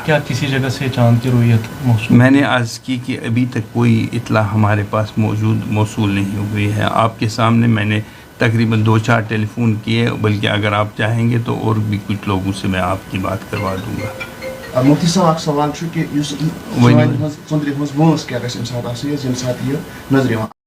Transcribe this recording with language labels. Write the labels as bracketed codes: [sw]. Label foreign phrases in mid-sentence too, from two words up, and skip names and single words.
[ur] کیا کسی جگہ سے چاند کی رؤیت موصول؟ میں نے عرض کی کہ ابھی تک کوئی اطلاع ہمارے پاس موصول نہیں ہوئی ہے۔ آپ کے سامنے میں نے تقریباً 2-4 ٹیلی فون کیے، بلکہ اگر آپ چاہیں گے تو اور بھی کچھ لوگوں سے میں آپ کی بات کروا دوں گا۔ [ks] مفتی صاحب اکھ سوال چھُ کہ یُس ژوٗنٛٹھِ ہٕنٛز ژٔنٛدرِ ہٕنٛز وٲنٛس کیٛاہ گژھِ اَمہِ ساتہٕ آسٕنۍ حظ ییٚمہِ ساتہٕ یہِ نظرِ یِوان